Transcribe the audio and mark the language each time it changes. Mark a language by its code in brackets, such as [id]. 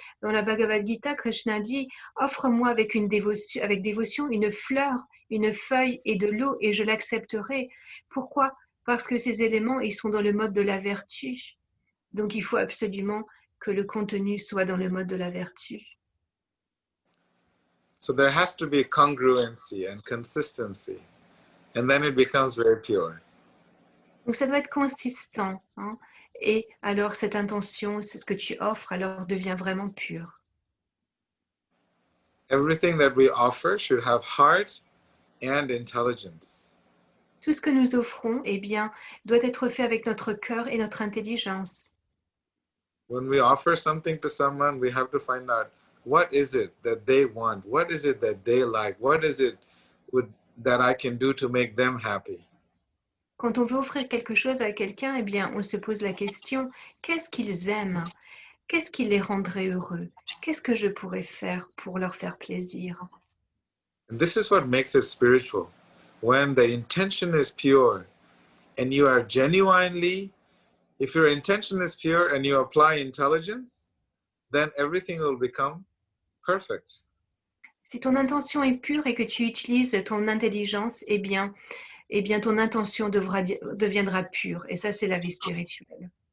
[fr] Dans la Bhagavad Gita, Krishna dit « Offre-moi avec dévotion une fleur, une feuille et de l'eau et je l'accepterai. » Pourquoi? Parce que ces éléments, ils sont dans le mode de la vertu. Donc, il faut absolument que le contenu soit dans le mode de la vertu. [en] So there has to be congruency and consistency, and then it becomes very pure. [fr] Donc, ça doit être consistant. Hein, et alors, cette intention, ce que tu offres, alors devient vraiment pur. [en] Everything that we offer should have heart and intelligence. [fr] Tout ce que nous offrons, eh bien, doit être fait avec notre cœur et notre intelligence. [en] When we offer something to someone, we have to find out what is it that they want, what is it that they like, what is it that I can do to make them happy. [fr] Quand on veut offrir quelque chose à quelqu'un, eh bien, on se pose la question, qu'est-ce qu'ils aiment? qu'est-ce qui les rendrait heureux? Qu'est-ce que je pourrais faire pour leur faire plaisir? [en] And this is what makes it spiritual. When the intention is pure and you are genuinely, if your intention is pure and you apply intelligence, then everything will become perfect. [fr] Si ton intention est pure et que tu utilises ton intelligence, eh bien ton intention deviendra pure. Et ça, c'est la vie spirituelle.